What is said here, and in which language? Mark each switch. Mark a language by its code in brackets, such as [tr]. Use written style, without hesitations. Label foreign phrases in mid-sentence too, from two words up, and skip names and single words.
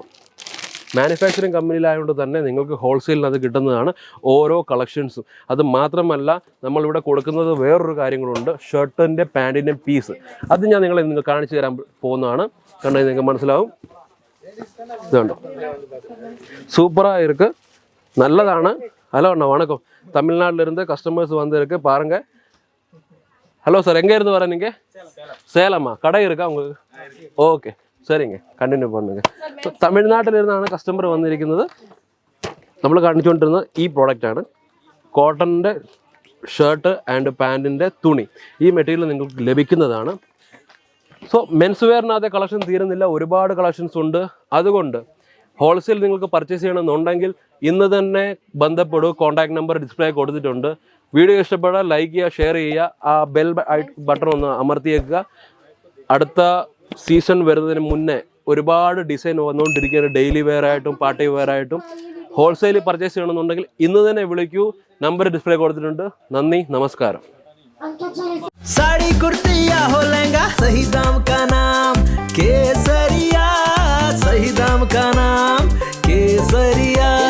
[ml] മാനുഫാക്ചറിങ് കമ്പനിയിലായതുകൊണ്ട് തന്നെ നിങ്ങൾക്ക് ഹോൾസെയിലിനത് കിട്ടുന്നതാണ് ഓരോ കളക്ഷൻസും. അത് മാത്രമല്ല, നമ്മളിവിടെ കൊടുക്കുന്നത് വേറൊരു കാര്യങ്ങളുണ്ട്, ഷർട്ടിൻ്റെ പാൻറ്റിൻ്റെ പീസ്. അത് ഞാൻ നിങ്ങൾ കാണിച്ചു തരാൻ പോകുന്നതാണ്. കണ്ടാൽ നിങ്ങൾക്ക് മനസ്സിലാവും. ഇതുണ്ടോ, സൂപ്പറായിരിക്കും. [ta] நல்லதான. ஹலோ அண்ணா வணக்கம். தமிழ்நாட்டில இருந்து கஸ்டமர்ஸ் வந்திருக்கு பாருங்க. ஹலோ சார், எங்க இருந்து வர நீங்க? சேலமா? கடை இருக்கா உங்களுக்கு? ஓகே சரிங்க, കണ്ടിന്യൂ பண்ணுங்க. [ml] തമിഴ്നാട്ടിൽ ഇരുന്നാണ് കസ്റ്റമർ വന്നിരിക്കുന്നത്. നമ്മൾ കാണിച്ചുകൊണ്ടിരുന്നത് ഈ പ്രോഡക്റ്റാണ്. കോട്ടൻ്റെ [en] shirt and [ml] പാൻറ്റിൻ്റെ തുണി, ഈ മെറ്റീരിയൽ നിങ്ങൾക്ക് ലഭിക്കുന്നതാണ്. [en] so mens [ml] വെയറിനകത്തെ കളക്ഷൻ തീരുന്നില്ല, ഒരുപാട് കളക്ഷൻസ് ഉണ്ട്. അതുകൊണ്ട് ഹോൾസെയിൽ നിങ്ങൾക്ക് പർച്ചേസ് ചെയ്യണമെന്നുണ്ടെങ്കിൽ ഇന്ന് തന്നെ ബന്ധപ്പെടൂ. [en] contact number display [ml] കൊടുത്തിട്ടുണ്ട്. വീഡിയോ ഇഷ്ടപ്പെട്ടാൽ ലൈക്ക് ചെയ്യുക, ഷെയർ ചെയ്യുക, ആ [en] bell button [ml] ഒന്ന് അമർത്തിയേക്കുക. അടുത്ത സീസൺ വരുന്നതിന് മുന്നേ ഒരുപാട് ഡിസൈൻ വന്നുകൊണ്ടിരിക്കുകയാണ്. [en] daily wear [ml] ആയിട്ടും [en] party wear [ml] ആയിട്ടും. [en] wholesale purchase [ml] ചെയ്യണമെന്നുണ്ടെങ്കിൽ ഇന്ന് തന്നെ വിളിക്കൂ. [en] number display [ml] കൊടുത്തിട്ടുണ്ട്. നന്ദി, നമസ്കാരം. [hi] साड़ी कुर्ती या हो लहंगा, सही दाम का नाम केसरिया, सही दाम का नाम केसरिया.